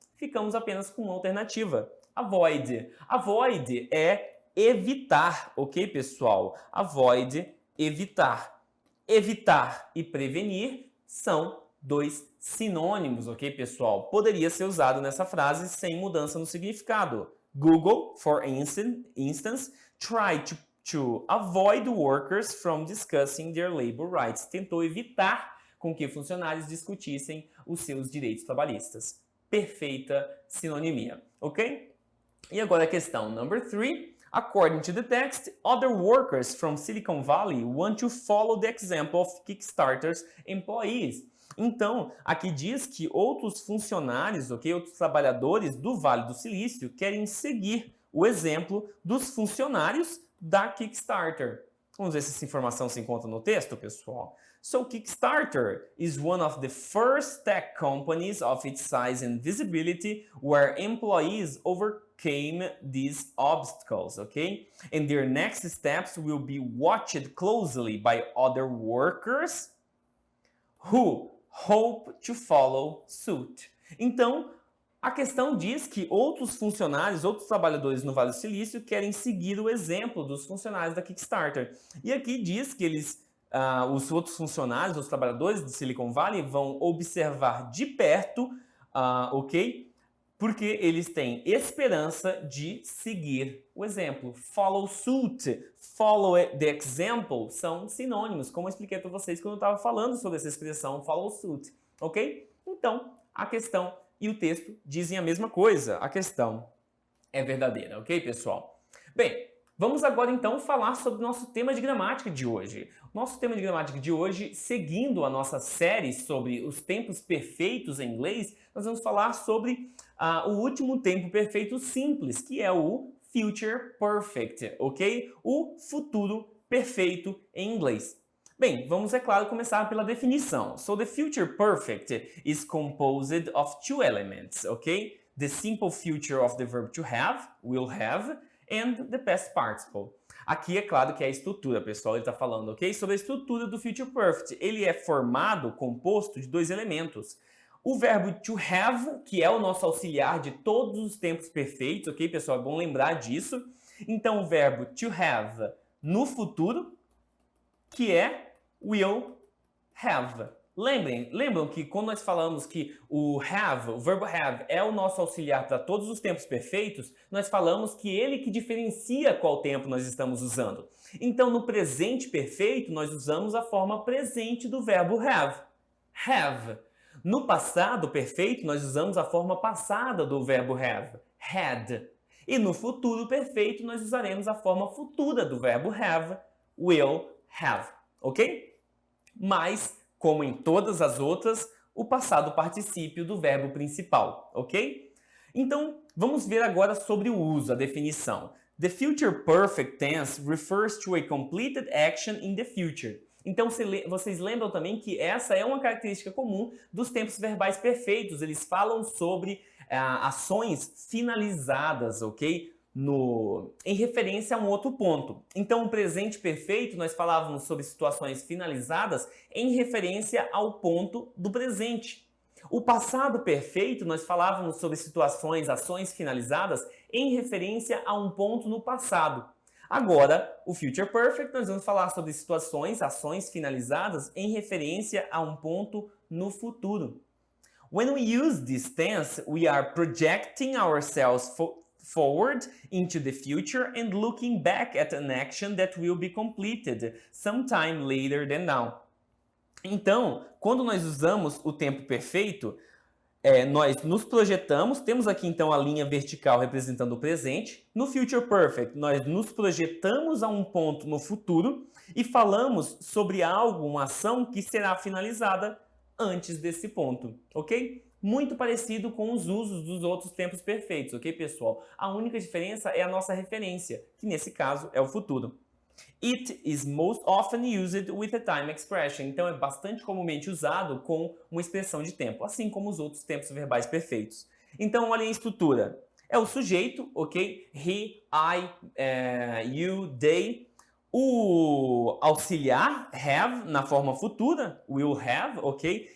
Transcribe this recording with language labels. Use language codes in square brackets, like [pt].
[pt] Ficamos apenas com uma alternativa. Avoid. Avoid é evitar, ok, pessoal? Avoid, evitar. Evitar e prevenir são dois sinônimos, ok, pessoal? Poderia ser usado nessa frase sem mudança no significado. [en] Google, for instance, tried to avoid workers from discussing their labor rights. [pt] Tentou evitar com que funcionários discutissem os seus direitos trabalhistas. Perfeita sinonimia, ok? E agora a questão [en] number 3. According to the text, other workers from Silicon Valley want to follow the example of Kickstarter's employees. [pt] Então, aqui diz que outros funcionários, ok, outros trabalhadores do Vale do Silício querem seguir o exemplo dos funcionários da Kickstarter. Vamos ver se essa informação se encontra no texto, pessoal. [en] So, Kickstarter is one of the first tech companies of its size and visibility where employees overcame these obstacles, okay? And their next steps will be watched closely by other workers who hope to follow suit. [pt] Então, a questão diz que outros funcionários, outros trabalhadores no Vale do Silício querem seguir o exemplo dos funcionários da Kickstarter. E aqui diz que os outros funcionários, os trabalhadores do Silicon Valley vão observar de perto, ok? Porque eles têm esperança de seguir o exemplo. Follow suit, follow the example são sinônimos, como eu expliquei para vocês quando eu estava falando sobre essa expressão follow suit, ok? Então, a questão e o texto dizem a mesma coisa. A questão é verdadeira, ok, pessoal? Bem, vamos agora então falar sobre o nosso tema de gramática de hoje. Nosso tema de gramática de hoje, seguindo a nossa série sobre os tempos perfeitos em inglês, nós vamos falar sobre o último tempo perfeito simples, que é o Future Perfect, ok? O futuro perfeito em inglês. Bem, vamos, é claro, começar pela definição. [en] So, the future perfect is composed of two elements, ok? The simple future of the verb to have, will have, and the past participle. [pt] Aqui é claro que é a estrutura, pessoal, ele está falando, ok? Sobre a estrutura do future perfect. Ele é formado, composto de dois elementos. O verbo to have, que é o nosso auxiliar de todos os tempos perfeitos, ok, pessoal? É bom lembrar disso. Então, o verbo to have no futuro, que é will have. Lembram que quando nós falamos que o verbo have, é o nosso auxiliar para todos os tempos perfeitos, nós falamos que ele que diferencia qual tempo nós estamos usando. Então, no presente perfeito, nós usamos a forma presente do verbo have. Have. No passado perfeito, nós usamos a forma passada do verbo have. Had. E no futuro perfeito, nós usaremos a forma futura do verbo have. Will have. Ok? Mas, como em todas as outras, o passado particípio do verbo principal, ok? Então, vamos ver agora sobre o uso, a definição. [en] The future perfect tense refers to a completed action in the future. [pt] Então, vocês lembram também que essa é uma característica comum dos tempos verbais perfeitos. Eles falam sobre ações finalizadas, ok? Em referência a um outro ponto. Então, o presente perfeito, nós falávamos sobre situações finalizadas em referência ao ponto do presente. O passado perfeito, nós falávamos sobre situações, ações finalizadas em referência a um ponto no passado. Agora, o future perfect, nós vamos falar sobre situações, ações finalizadas em referência a um ponto no futuro. [en] When we use this tense, we are projecting ourselves forward into the future and looking back at an action that will be completed sometime later than now. [pt] Então, quando nós usamos o tempo perfeito, nós nos projetamos, temos aqui então a linha vertical representando o presente. No future perfect, nós nos projetamos a um ponto no futuro e falamos sobre algo, uma ação que será finalizada antes desse ponto, ok? Muito parecido com os usos dos outros tempos perfeitos, ok, pessoal? A única diferença é a nossa referência, que nesse caso é o futuro. [en] It is most often used with a time expression. [pt] Então, é bastante comumente usado com uma expressão de tempo, assim como os outros tempos verbais perfeitos. Então, olhem a estrutura. É o sujeito, ok? He, I, you, they. O auxiliar, have, na forma futura, will have, ok?